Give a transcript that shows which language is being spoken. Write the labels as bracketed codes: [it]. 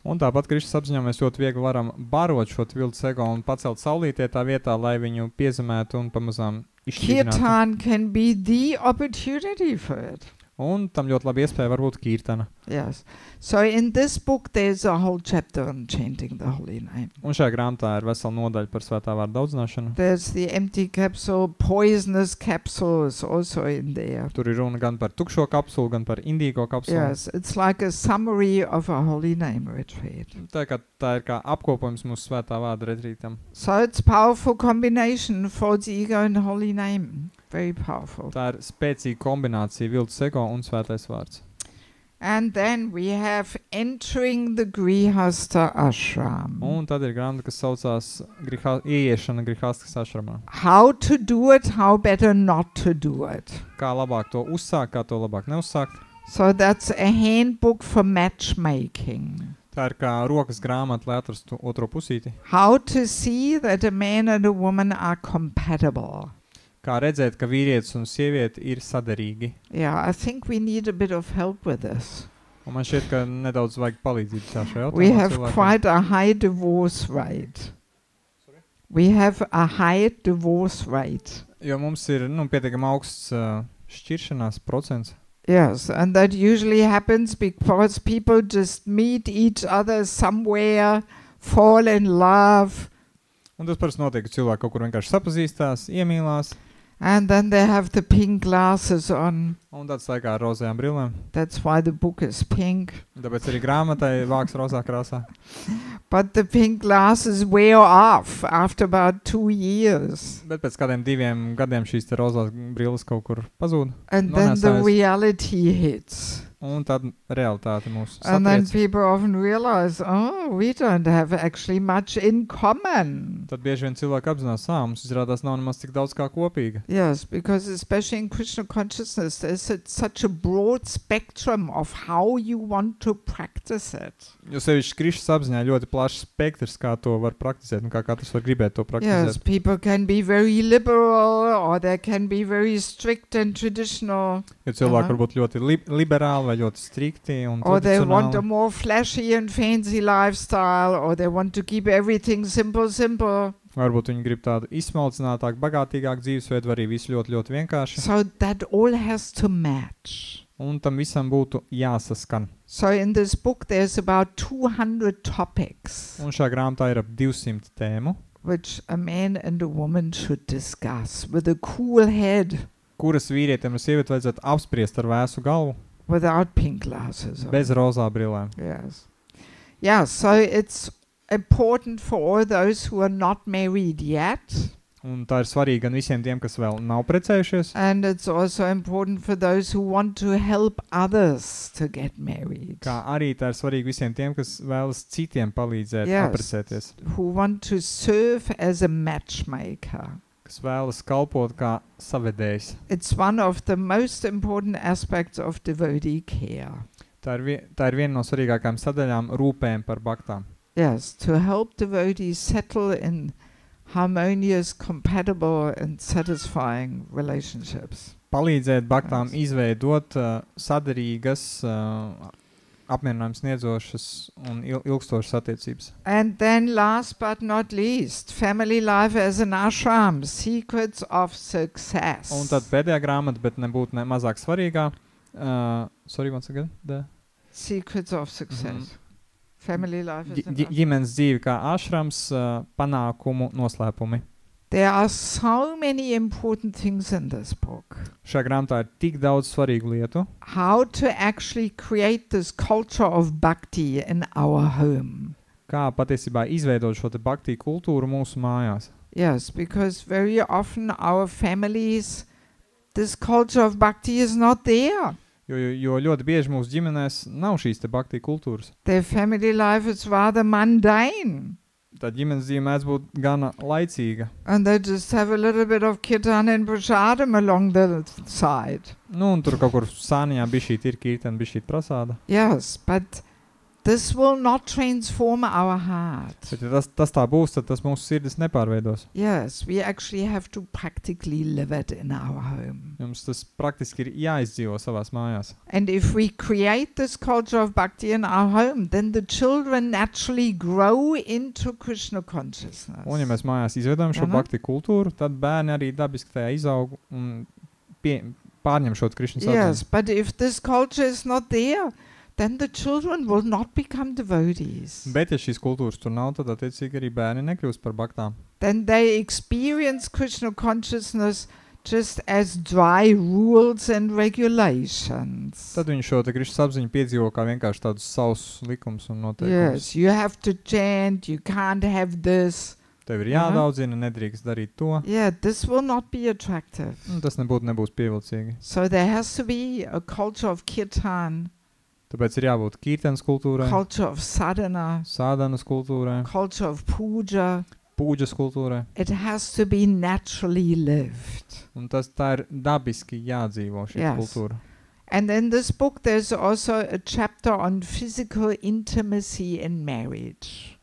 [lv] Un tāpat Krišnas apziņā mēs ļoti viegli varam barot šo viltus ego un pacelt saulītē tā vietā, lai viņu piezemētu un pamazām izšķidrinātu. [en] Kirtan can be the opportunity for it. [lv] Un tam ļoti labi iespēja varbūt kirtana. [en] Yes. So in this book, there's a whole chapter on chanting the holy name. [lv] Un šajā grāmatā ir vesela nodaļa par svētā vārda daudzināšanu. [en] There's the empty capsule, poisonous capsule is also in there. [lv] Tur ir runa gan par tukšo kapsulu, gan par indīgo kapsulu. [en] Yes, it's like a summary of a holy name retreat. [lv] Tā ir kā apkopojums mūsu svētā vārda retrītam. [en] So it's powerful combination, false ego and holy name. Very powerful. [lv] Tā ir spēcīga kombinācija viltus ego un svētais vārds. [en] And then we have entering the Grihastha ashram. [lv] Un tad ir grāmata, kas saucās ieiešana Grihasthas ashramā. [en] How to do it, how better not to do it. [lv] Kā labāk to uzsākt, kā to labāk neuzsākt. [en] So that's a handbook for matchmaking. [lv] Tā ir kā rokas grāmata, lai atrastu otro pusīti. [en] How to see that a man and a woman are compatible. [lv] Kā redzēt, ka vīrietis un sieviete ir saderīgi. [en] Yeah, I think we need a bit of help with this. [lv] Un man šķiet, ka nedaudz vajag palīdzību šajā jautājumā. [en] We have [lv] cilvēkiem. [en] quite a high divorce rate. We have a high divorce rate. [lv] Jo mums ir pietiekami augsts šķiršanās procents. [en] Yes, and that usually happens because people just meet each other somewhere, fall in love, [lv] Un tas parasti notiek, ka cilvēki kaut kur vienkārši sapazīstās, iemīlās, [en] and then they have the pink glasses on. [lv] un tad staigā ar rozējām brillēm. [en] That's why the book is pink. [lv] Tāpēc arī grāmatai vāks rozā krāsā. [en] But the pink glasses wear off after about 2 years. [lv] Bet pēc kādiem 2 gadiem šīs te rozās brilles kaut kur pazūd. [en] And then the [lv] Nonēsājas. [en] reality hits. [lv] un tad realitāte mūs [en] And then [lv] satriec. [en] people often realize, oh, we don't have actually much in common. [lv] Tad bieži vien cilvēki apzinās, mums izrādās nav nemaz tik daudz kā kopīga. [en] Yes, because especially in Krishna consciousness, there's such a broad spectrum of how you want to practice it. [lv] Jo sevišķi Krišnas apziņā ļoti plašs spektrs, kā to var praktizēt un kā katrs var gribēt to [en] Yes, [lv] praktizēt. [en] people can be very liberal or they can be very strict and traditional, [lv] Jo cilvēki var būt ļoti liberāli vai ļoti strikti un [en] or they want a [lv] tradicionāli. [en] more flashy and fancy lifestyle, or they want to keep everything simple. [lv] Varbūt viņi grib tādu izsmalcinātāku, bagātīgāku dzīvesveidu, vai arī visu ļoti, ļoti vienkārši. [en] So that all has to match. [lv] Un tam visam būtu jāsaskan. [en] So in this book there's about 200 topics [lv] Un šā grāmatā ir ap 200 tēmu, [en] which a man and a woman should discuss with a cool head, [lv] kuras vīrietim un sievieti vajadzētu apspriest ar vēsu galvu, [en] without pink glasses on. [lv] bez rozā brillēm. [en] Yes. Yeah, so it's important for all those who are not married yet, [lv] Un tā ir svarīga gan visiem tiem, kas vēl nav precējušies, [en] and it's also important for those who want to help others to get married, [lv] kā arī tā ir svarīga visiem tiem, kas vēlas citiem palīdzēt [en] Yes. [lv] apprecēties, [en] who want to serve as a matchmaker. [lv] kas vēlas kalpot kā savedējs. [en] It's one of the most important aspects of devotee care. [lv] Tā ir viena no svarīgākajām sadaļām rūpēm par baktām. [en] Yes, to help devotees settle in harmonious, compatible and satisfying relationships. [lv] Palīdzēt baktām [en] Yes. [lv] izveidot saderīgas, apmierinājums sniedzošas un ilgstošas attiecības. [en] And then last but not least, family life as an ashram, secrets of success. [lv] Un tad pēdējā grāmata, bet nebūtu ne mazāk svarīgā. [en] Sorry, once again. Secrets of success. Family life as an ashram. [lv] Ģimenes dzīve kā ašrams, panākumu noslēpumi. [en] There are so many important things in this book. [lv] Šajā grāmatā ir tik daudz svarīgu lietu, [en] How to actually create this culture of bhakti in our home. [lv] kā patiesībā izveidot šo te bhakti kultūru mūsu mājās. [en] Yes, because very often our families, this culture of bhakti is not there. [lv] Jo ļoti bieži mūsu ģimenēs nav šīs te bhakti kultūras. [en] Their family life is rather mundane. [lv] Tad ģimenes dzīve mēdz būt gana laicīga. [en] And they just have a little bit of kirtan and prasadam along the side. [lv] Nu, un tur kaut kur sāniņā bišķīt ir kīrtena, bišķīt prasāda. [en] Yes, but this will not transform our heart. [lv] Bet ja tas tā būs, tad tas mūsu sirdis nepārveidos. [en] Yes, we actually have to practically live it in our home. [lv] Jums tas praktiski ir jāizdzīvo savās mājās. [en] And if we create this culture of bhakti in our home, then the children naturally grow into Krishna consciousness. [lv] Un ja mēs mājās izveidojam šo Mhm. bhakti kultūru, tad bērni arī dabiski tajā izaug un pārņem šo Krišnas [en] Yes, [lv] atziņu. [en] but if this culture is not there, then the children will not become devotees. [lv] Bet ja šīs kultūras tur nav, tad attiecīgi arī bērni nekļūst par baktām. [en] Then they experience Krishna consciousness just as dry rules and regulations. [lv] Tad viņi šo te Krišnas apziņu piedzīvo kā vienkārši tādus savus likumus un noteikumus. [en] Yes, you have to chant, you can't have this. [lv] Tev ir jādaudzina, nedrīkst darīt to. [en] Yeah, this will not be attractive. [lv] Un tas nebūs pievilcīgi. [en] So there has to be a culture of kirtan, [lv] Tāpēc ir jābūt kīrtenes kultūrai, [en] culture of sadhana, [lv] sādanas kultūrai, [en] culture of puja. [lv] pūģas kultūrai. [en] It has to be naturally lived. [lv] Un tā ir dabiski jādzīvo šī [en] Yes. [lv] kultūra. [en] And in this book there's also a chapter on physical intimacy in marriage.